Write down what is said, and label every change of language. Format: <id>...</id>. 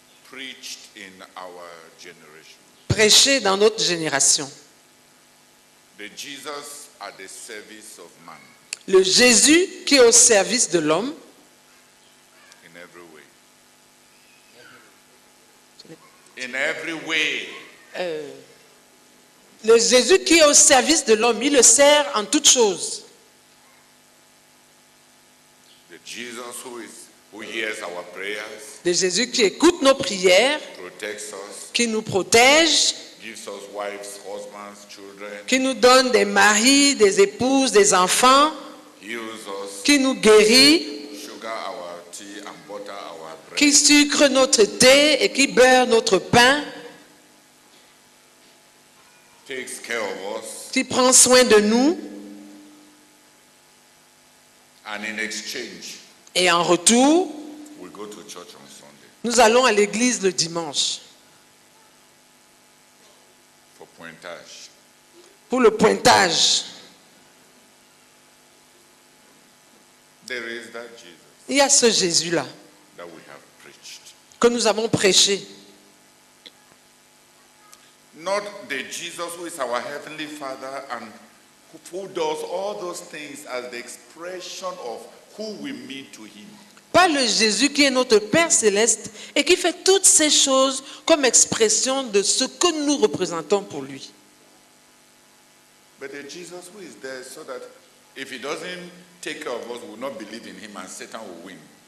<en>preached in our generation.</en> <fr>prêchés dans notre génération.</fr> <en>The Jesus at the service of man</en> <fr>Le Jésus qui est au service de l'homme</fr> <en>in every way. In every way.</en> <fr>Le Jésus qui est au service de l'homme, il le sert en toutes choses.</fr> <en>The Jesus who hears our prayers,</en> <fr>Le Jésus qui écoute nos prières,</fr> <en>protects us,</en> <fr>qui nous protège,</fr> <en>gives us wives, husbands, children,</en> <fr>qui nous donne des maris, des épouses, des enfants,</fr> <en>heals us,</en> <fr>qui nous guérit,</fr> <en>sugar our tea and butter our bread.</en> <fr>qui sucre notre thé et qui beurre notre pain,</fr> <en>Takes care of us,</en> <fr>qui prend soin de nous.</fr> <en>and in exchange,</en> <fr>Et en retour,</fr> <en>we go to church on Sunday</en> <fr>nous allons à l'église le dimanche</fr> <en>for pointage.</en> <fr>pour le pointage.</fr> <en>There is that Jesus</en> <fr>Il y a ce Jésus-là</fr> <en>that we have preached.</en> <fr>que nous avons prêché.</fr> <en>Not the Jesus who is our Heavenly Father and who does all those things as the expression of who we mean to Him.</en> <fr>Pas le Jésus qui est notre Père céleste et qui fait toutes ces choses comme expression de ce que nous représentons pour lui.</fr> <en>But the Jesus who is there so that if He doesn't take care of us, we will not believe in Him and Satan will win.</en>